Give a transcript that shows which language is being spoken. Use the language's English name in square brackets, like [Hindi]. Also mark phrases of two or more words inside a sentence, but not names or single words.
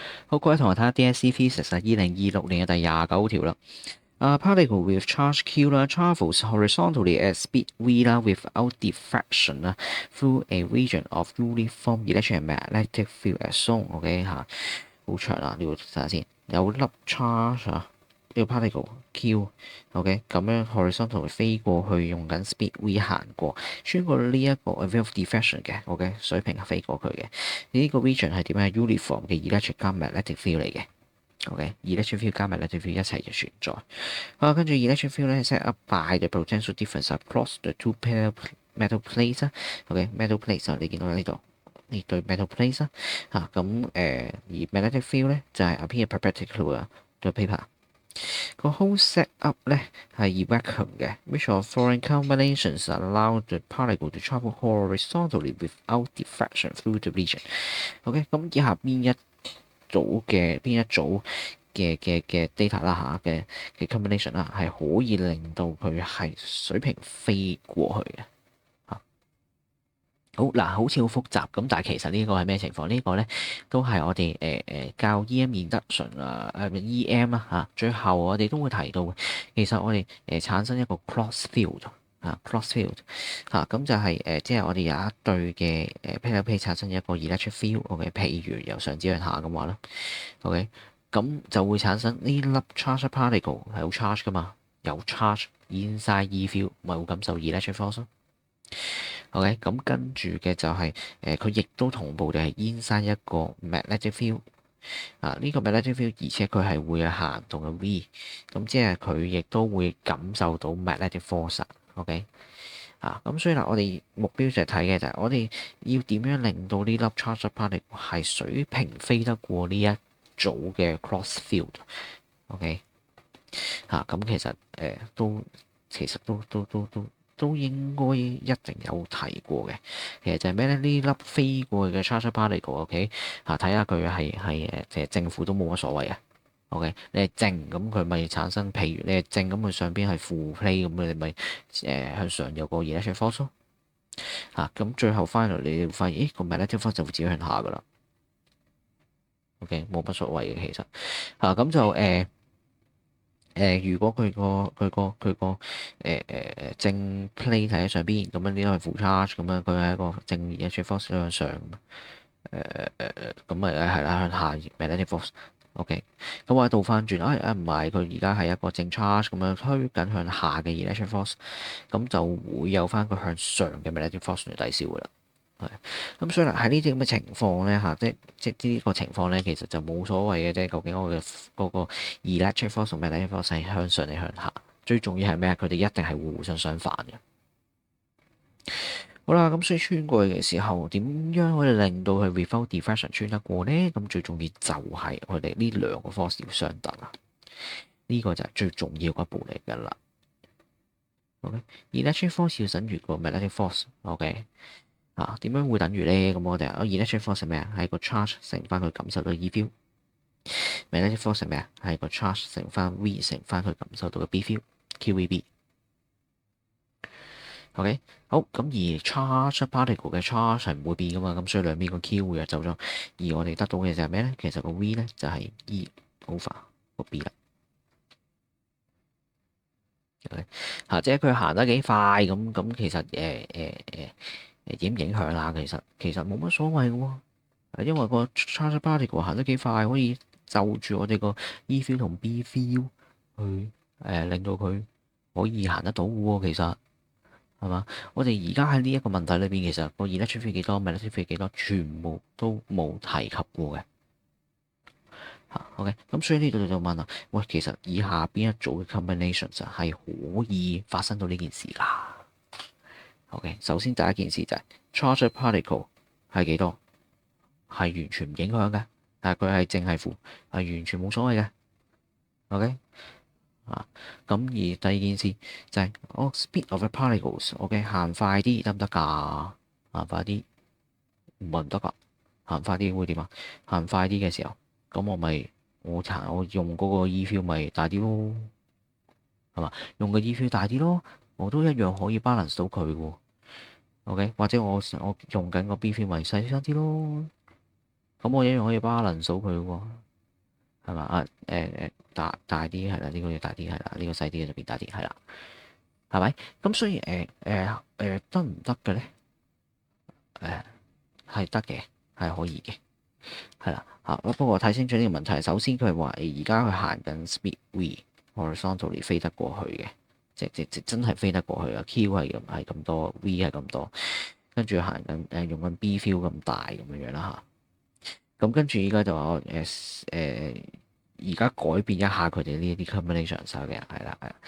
[Cantonese] 好，各位同學睇下 [English] DSE Physics 2026 [Cantonese] 年嘅第29條啦。 [English] particle with charge q 啦，travels horizontally at speed v 啦，without diffraction 啦，through a region of uniform electromagnetic field as shown。OK [Cantonese] 嚇，好長啊，呢個睇下先。有粒 charge 啊，呢個 particle q，OK 咁樣 horizontal 飛過去，用緊 [English] speed v [Cantonese] 行過，穿過呢一個 [English] without diffraction [Cantonese] 嘅，OK 水平飛過佢嘅。呢個 region 係點樣？係 uniform 嘅 electric 加 magnetic field 嚟嘅。OK， [English] electric field [Cantonese] 加 [English] magnetic field [Cantonese] 一齊就存在。跟住 [English] electric field 咧 set up by the potential difference across the two pair metal plates 啦。OK，metal plates [Cantonese] 你見到呢度呢對 [English] metal plates 啦。 [Cantonese] 咁而 [English] magnetic field [Cantonese] 咧就係 [English] appear perpendicular to paper。 [Cantonese] 個 [English] whole set up [Cantonese] 咧係 vacuum 嘅 ， [English] which of following combinations allow the particle to travel horizontally without diffraction through the region。 [Cantonese] OK，咁以下邊一組嘅 data 啦嘅 combination 啦，係可以令到佢係水平飛過去嘅嚇。好嗱，好似好複雜咁，但係其實呢個係咩情況？呢個咧都係我哋教 [English] EM induction EM [Cantonese] 啊，最後我哋都會提到嘅。其實我哋產生一個 [English] cross field。 cross field [Cantonese] 咁就係即係我哋有一對嘅 [English] pair plate [Cantonese] 產生一個 [English] electric field。 [Cantonese] OK， 譬如由上至向下咁話啦。OK，咁就會產生呢粒 [English] charge particle [Cantonese] 係好 charge 噶嘛，有 [English] charge inside E field [Cantonese] 咪會感受 [English] electric force。 [Cantonese] OK，咁跟住嘅就係佢亦都同步地係 inside 一個 [English] magnetic field。 [Cantonese] 呢個 [English] magnetic field [Cantonese] 而且佢係會有行動嘅 V， 咁即係佢亦都會感受到 [English] magnetic force。 [Cantonese] OK，咁所以啦，我哋目標就係睇嘅就係我哋要點樣令到呢粒 [English] charge particle [Cantonese] 係水平飛得過呢一組嘅 [English] cross field。 [Cantonese] OK，咁其實都應該一定有提過嘅。其實就係咩咧？呢粒飛過去嘅 [English] charge particle， [Cantonese] OK，睇下佢係正負都冇乜所謂嘅。OK，你係正咁佢咪產生，譬如你係正咁佢上邊係負 plate 咁，你咪向上有個 [English] electric force [Cantonese] 咯。咁最後翻嚟你會發現，個 [English] magnetic force [Cantonese] 就會自己向下噶啦。OK，冇乜所謂嘅其實。咁就如果佢個正 plate 喺上邊，咁樣呢個係負 charge，咁樣佢係一個正 [English] electric force [Cantonese] 向上，咁咪係啦向下 [English] magnetic force。 [Cantonese] OK，咁我倒翻轉，唔係佢而家係一個正 charge 咁樣推緊向下嘅 [English] electric force， [Cantonese] 咁就會有翻個向上嘅 [English] magnetic force [Cantonese] 嚟抵消噶啦。咁所以喺呢啲咁嘅情況咧即呢個情況咧，其實就冇所謂嘅啫。究竟我嘅嗰個 [English] electric force [Cantonese] 同 [English] magnetic force [Cantonese] 係向上定向下？最重要係咩？佢哋一定係互相相反嘅。好啦，咁所以穿過去嘅時候，點樣可以令到佢 [English] without diffraction [Cantonese] 穿得過呢？咁最重要就係佢哋呢兩個 force 要相等啦。呢個就係最重要嗰一步嚟㗎啦。OK， [English] electric force [Cantonese] 要等於個 [English] magnetic force。 [Cantonese] OK。點樣會等於咧？咁我哋 [English] electric force [Cantonese] 係咩啊？係個 charge 乘翻佢感受到嘅 [English] E field。 magnetic force [Cantonese] 係咩啊？係個 charge 乘翻 V 乘翻佢感受到嘅 [English] B field。 [Cantonese] QVB。OK， 好，咁而 [English] charge particle [Cantonese] 嘅 charge 係唔會變噶嘛，咁所以兩邊個 Q 會走咗，而我哋得到嘅就係咩咧？其實個 V 咧就係 [English] E over [Cantonese] 個 B 啦。OK，即係佢行得幾快咁，其實點影響啦？其實冇乜所謂嘅喎，因為個 [English] charge particle [Cantonese] 行得幾快，可以就住我哋個 [English] E field [Cantonese] 同 [English] B field [Cantonese] 去令到佢可以行得到嘅喎。其實係嘛？我哋而家喺呢一個問題裏邊，其實個 [English] electric field [Cantonese] 幾多 [English] magnetic field [Cantonese] 幾多，全部都冇提及過嘅。OK，咁所以呢度就問啦，喂，其實以下邊一組嘅 combinations 係可以發生到呢件事㗎？OK，首先第一件事就係 [English] charge particle [Cantonese] 係幾多，係完全唔影響嘅，但係佢係正係負，係完全冇所謂嘅。OK，咁而第二件事就係 [English] speed of the particles。 [Cantonese] OK， 行快啲得唔得㗎？行快啲唔係唔得㗎，行快啲會點啊？行快啲嘅時候，咁我用嗰個 [English] E field [Cantonese] 咪大啲咯，係嘛？用個 [English] E field [Cantonese] 大啲咯，我都一樣可以 balance 到佢喎。OK， 或者我用緊個 [English] B field [Cantonese] 咪細聲啲咯，咁我一樣可以 balance 到佢喎。 係嘛啊？大啲係啦，呢個要大啲係啦，呢個細啲就變大啲係啦，係咪？咁所以得唔得嘅咧？係得嘅，係可以嘅，係啦嚇。不過睇清楚呢個問題，首先佢係話而家佢行緊 [English] speed v， [Cantonese] horizontally 飛得過去嘅，即真係飛得過去啊！Q 係咁多，V 係咁多，跟住行緊用緊 [English] B feel [Cantonese] 咁大咁樣啦嚇。咁跟住依家就話而家改變一下佢哋呢啲 combination 手嘅，係啦係啦。